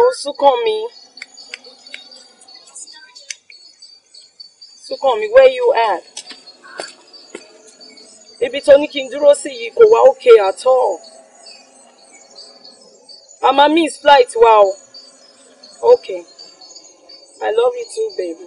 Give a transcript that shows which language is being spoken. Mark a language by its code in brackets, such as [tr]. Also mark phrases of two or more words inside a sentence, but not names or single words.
[en] Sukomi. Sukomi, where you at? [yo] Ibi tó ní kí n dúró sí yìí kò wá [en] okay at all. I'ma miss flight, wow. Okay. I love you too, baby.